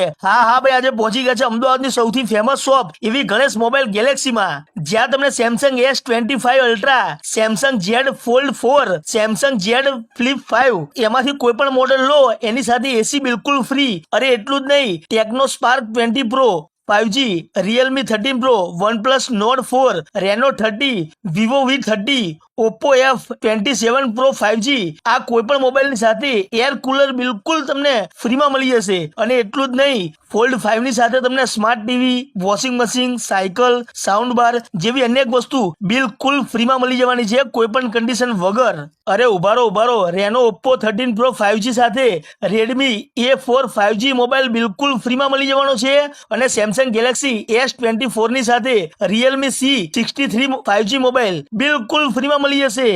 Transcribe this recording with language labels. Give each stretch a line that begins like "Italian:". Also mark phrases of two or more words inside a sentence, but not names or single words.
Gujarati: હા ભાઈ, આજે પહોંચી ગયા છે અમદાવાદની સૌથી
English: famous shop
Gujarati: એવી ગણેશ મોબાઈલ ગેલેક્સીમાં, જ્યાં તમને સેમસંગ S25 અલ્ટ્રા, સેમસંગ Z ફોલ્ડ 4, સેમસંગ Z ફ્લિપ 5 એમાંથી કોઈ પણ મોડેલ લો એની સાથે એસી બિલકુલ ફ્રી। અરે એટલું જ નહીં, ટેકનો સ્પાર્ક 20 પ્રો 5G, Realme 13 Pro, OnePlus Nord 4, Reno 30, Vivo V30, Oppo F27 Pro 5G આ કોઈ પણ મોબાઈલની સાથે
English: air cooler
Gujarati: બિલકુલ તમને ફ્રીમાં મળી જશે। અને એટલું જ નહીં, ફોલ્ડ 5 ની સાથે તમને
English: smart TV, washing machine,
Gujarati: સાયકલ,
English: sound bar
Gujarati: જેવી અનેક વસ્તુ બિલકુલ ફ્રીમાં મળી જવાની છે, કોઈ પણ કન્ડિશન વગર। અરે ઉભારો રેનો Oppo 13 Pro 5G સાથે Redmi A4 5G મોબાઈલ બિલકુલ ફ્રીમાં મળી જવાનો છે અને સેમસંગ ગેલેક્સી S24 ની સાથે Realme C63 5G મોબાઈલ બિલકુલ ફ્રીમાં મળી જશે।